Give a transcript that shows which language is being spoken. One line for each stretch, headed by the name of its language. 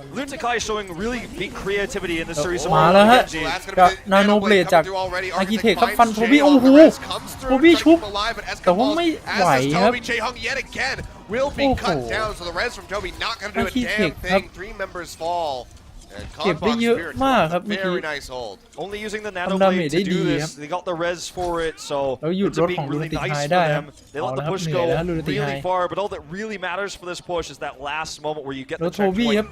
English: Lunatic High showing really big creativity in this series.
Thai: มาแล้วฮะกับนาโนเบลดจากอากิเทคครับฟันโทบี้โอ้โหโทบี้ชุบแต่ว่าไม่ไหวครับ
English: Will be cut down, so the res from Toby not going to do a damn thing. 3 members fall.
Thai: เก็บได้เยอะมากครับเมื่อกี้
English: Only using the nano blade to do this. They got the res for it, so it's being really nice for them. They let the push go really far, but all that really matters for this push is that last moment where you get the checkpoint.